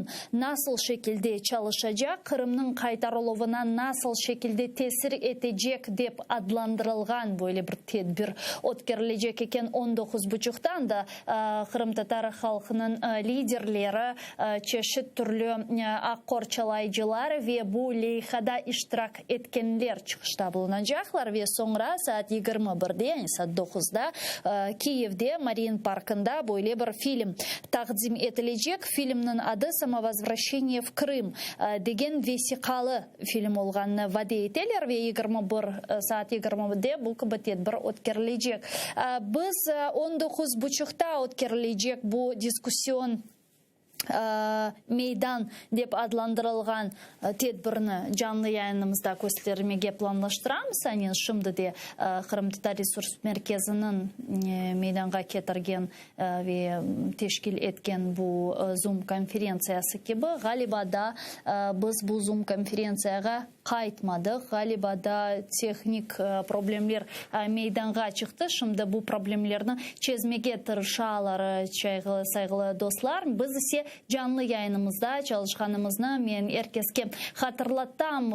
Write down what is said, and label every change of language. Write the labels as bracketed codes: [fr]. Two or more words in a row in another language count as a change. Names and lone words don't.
[crh] nasıl şekilde çalışacak, Kırım'ın kaytarılığına nasıl şekilde tesir edecek deyip adlandırılgan böyle bir tedbir ötkerilecek eken 19.30'dan da Kırım Tatar halkının liderleri çeşit türlü akkorçalayıcılar ve bu leyhada iştirak etkenler çıkışta bulunacaklar ve sonra saat 21'de yani saat 9'da Kiev'de Marin Parkı'nda böyle bir film takdim edilecek. Filmin adı Samovozvrashение в Крым degen vesikalı film olganını vade eteler ve 21 saat 21'de bu tedbir ötkerilecek. Biz 19.30'da ötkerilecek bu diskusyon meydan деп adlandırılgan tedbirini canlı yayınımızda göstermeye planlaştıramız. Yani şimdi de Kırım Tatar Resurs Merkezi'nin meydanға getirgen ve teşkil etken bu Zoom konferensiyası gibi galiba da biz bu Zoom konferensiyaga kayıtmadık. Galiba da teknik problemler meydanға çıktı. Şimdi bu problemlerini çözmeye tırışalar saygılı dostlar. Biz ise canlı yayınımızda çalışkanımızda men herkeske hatırlattım.